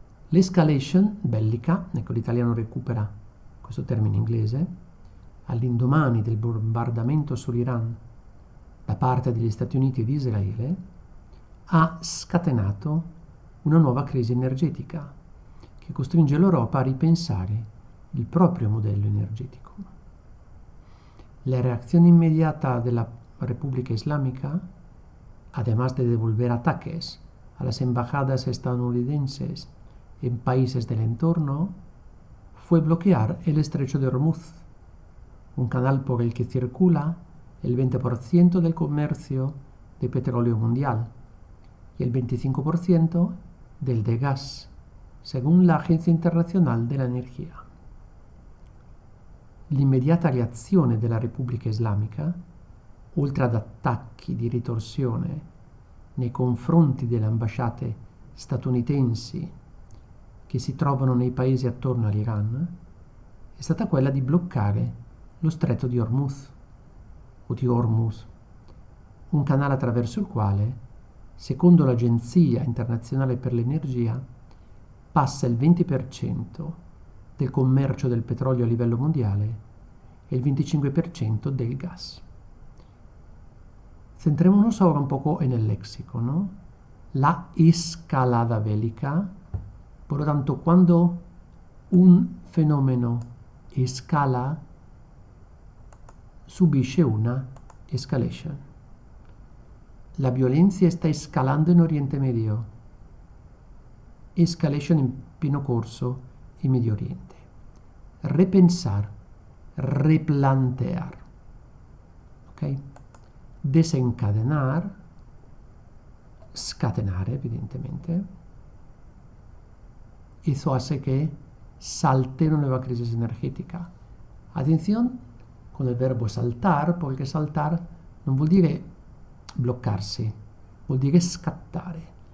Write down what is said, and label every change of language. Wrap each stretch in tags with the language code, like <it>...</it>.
<it>L'escalation bellica, ecco l'italiano recupera questo termine inglese, all'indomani del bombardamento sull'Iran da parte degli Stati Uniti e di Israele, ha scatenato una nuova crisi energetica che costringe l'Europa a ripensare il proprio modello energetico.</it> <es>La reacción inmediata de la República Islámica, además de devolver ataques a las embajadas estadounidenses en países del entorno, fue bloquear el estrecho de Hormuz, un canal por el que circula el 20% del comercio de petróleo mundial y el 25% del de gas, según la Agencia Internazionale dell'Energia.</es> <it>L'immediata reazione della Repubblica Islamica, oltre ad attacchi di ritorsione nei confronti delle ambasciate statunitensi che si trovano nei paesi attorno all'Iran, è stata quella di bloccare lo stretto di Hormuz, o di Hormuz, un canale attraverso il quale, secondo l'Agenzia Internazionale per l'Energia, passa il 20% del commercio del petrolio a livello mondiale e il 25% del gas.</it> <es>Centrémonos ahora un poco en el léxico, ¿no? La escalada bélica. Por lo tanto, cuando un</es> <it>fenomeno escala, subisce una escalation.</it> <es>La violencia está escalando en Oriente Medio.</es> <it>Escalation in pieno corso in Medio Oriente.</it> <es>Repensar, replantear. ¿Ok?</es> <it>Desencadenar, scatenare evidentemente.</it> <es>Eso hace que salte una nueva crisis energética. Atención con el verbo saltar, porque saltar</es> <it>non vuol dire bloccarsi, vuol dire scattare.</it>